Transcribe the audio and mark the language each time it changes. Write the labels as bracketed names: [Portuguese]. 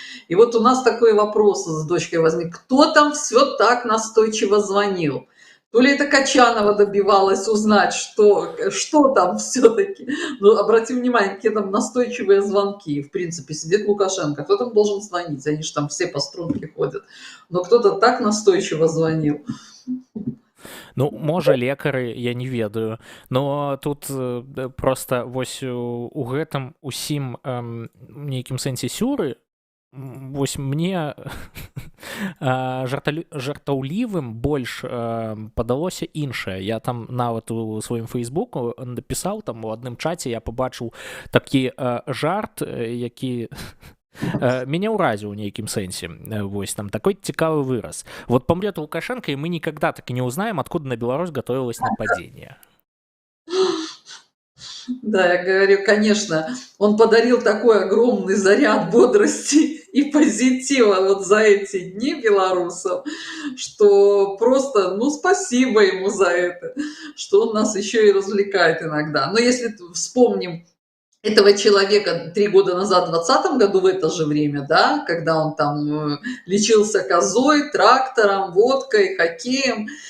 [Russian] И вот у нас такой вопрос с дочкой возник. Кто там все так настойчиво звонил? То ли это Качанова добивалась узнать, что там все-таки. Ну, обрати внимание, какие там настойчивые звонки. В принципе, сидит Лукашенко. Кто там должен звонить? Они же там все по струнке ходят. Но кто-то так настойчиво звонил. [Belarusian] Ну, можа лекары, я не ведаю. Но тут просто вось у гэтым усім нейкім сэнсе сюры, вось мне жартаўлівым больш падалося іншае. Я там нават у сваім фейсбуку напісаў, там у адным чаце я пабачыў такі жарт, які меня ўразіў у нейкім сэнсе. Вось там такой цікавы выраз. [Russian] Вот помрет Лукашенко, и мы никогда так и не узнаем, откуда на Беларусь готовилось нападение. Да, я говорю, конечно, он подарил такой огромный заряд бодрости и позитива вот за эти дни белорусам, что просто, ну, спасибо ему за это, что он нас еще и развлекает иногда. Но если вспомним этого человека 3 года назад, в 2020 году, в это же время, да, когда он там лечился козой, трактором, водкой, хоккеем.